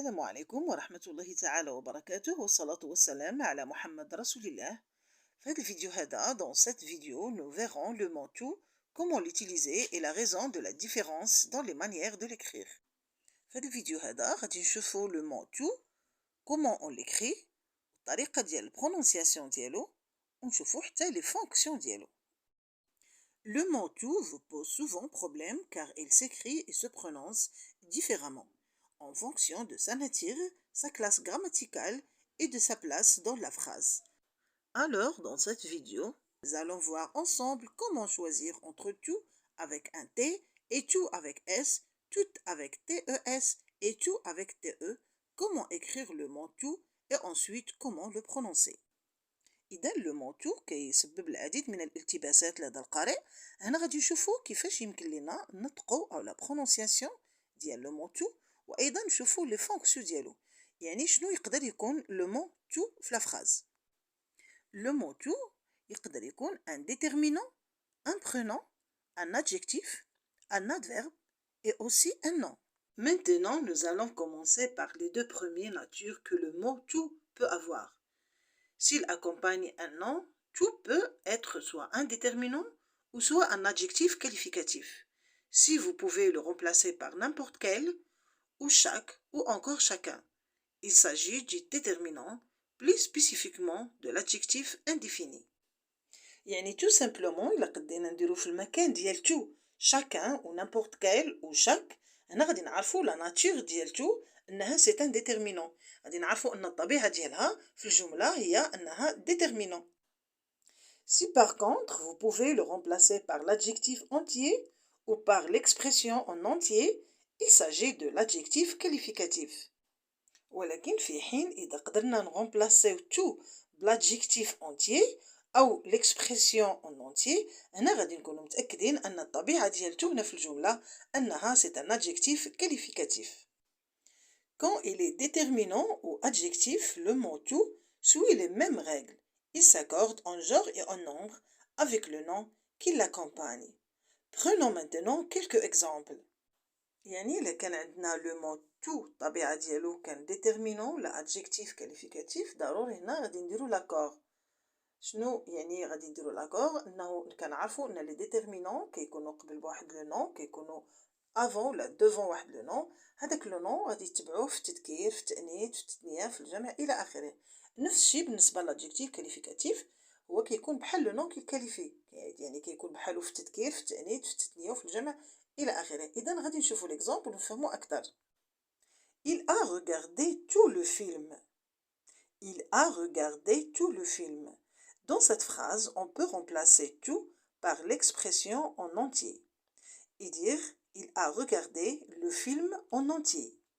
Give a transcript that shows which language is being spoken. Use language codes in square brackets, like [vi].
[ar] عليكم ورحمة الله تعالى وبركاته والصلاة والسلام على محمد رسول الله. في هذا الفيديو هذا [fr] dans cette vidéo nous verrons le mot tout, comment l'utiliser et la raison de la différence dans les manières de l'écrire. [ar] في هذا الفيديو هذا غادي نشوفوا [fr] le mot tout, comment on l'écrit, [ar] الطريقة ديال prononciation ديالو ونشوفوا حتى les fonctions ديالو. [fr] Le mot tout vous pose souvent problème car il s'écrit et se prononce différemment en fonction de sa nature, sa classe grammaticale et de sa place dans la phrase. Alors, dans cette vidéo, nous allons voir ensemble comment choisir entre tout avec un T et tout avec S, tout avec TES et tout avec TE, comment écrire le mot tout et ensuite comment le prononcer. [ar] إذا لو مونتو كيسبب العديد من الالتباسات لدى القارئ. هنا غادي نشوفوا كيفاش يمكن لنا نطقوا او لا برونونسياسيون ديال لو مونتو وايضا نشوفوا لي فونكسيون ديالو، يعني شنو يقدر يكون لو مونتو في لا فراز. [fr] لو مونتو يقدر يكون ان ديتيرمينون، ان برونون، un adjectif, un adverbe et aussi un nom. Maintenant, nous allons commencer par les deux premières natures que le mot tout peut avoir. S'il accompagne un nom, tout peut être soit un déterminant ou soit un adjectif qualificatif. Si vous pouvez le remplacer par n'importe quel, ou chaque, ou encore chacun. Il s'agit du déterminant, plus spécifiquement de l'adjectif indéfini. [ar] يعني tout simplement إلا قدينا نديرو في المكان ديال [fr] tout chacun ou n'importe quel ou chaque، [ar] هنا غادي نعرفو لا ناتور ديال tout انها سي ان ديتيرمينون، غادي نعرفوا ان الطبيعه ديالها في الجمله هي انها déterminant. [fr] Si par contre vous pouvez le remplacer par l'adjectif entier ou par l'expression en entier, il s'agit de l'adjectif qualificatif. [ar] ولكن في حين اذا قدرنا نغمبلاسيو tout بالادجيكتيف entier او l'expression en entier، هنا غادي نكونوا متاكدين ان الطبيعه ديال tout هنا في الجمله انها [fr] c'est un adjectif qualificatif. Quand il est déterminant ou adjectif, le mot tout suit les mêmes règles. Il s'accorde en genre et en nombre avec le nom qui l'accompagne. Prenons maintenant quelques exemples. [ar] يعني إلا كان عندنا le mot tout الطبيعة ديالو كان déterminant ولا adjectif qualificatif، ضروري هنا غادي نديرو l'accord. شنو يعني غادي نديرو l'accord؟ انه كنعرفوا ان لي déterminant كيكونوا قبل بواحد لو نون، كيكونوا avant ولا devant واحد لو نون، هذاك لو نون غادي يتبعوه في التذكير، في التانيث، في التثنيه، في الجمع الى اخره. نفس الشيء بالنسبه للادجيكتيف كاليفيكاتيف، هو كيكون بحال لو نون كيكاليفي، يعني كيكون بحالو في التذكير، في التانيث، في التثنيه وفي الجمع الى اخره. اذا غادي نشوفوا ليكزامبل ونفهموا اكثر. [fr] Il a regardé tout le film. Il a regardé tout le film. Dans cette phrase, on peut remplacer tout par l'expression en entier et dire il a regardé le film en entier.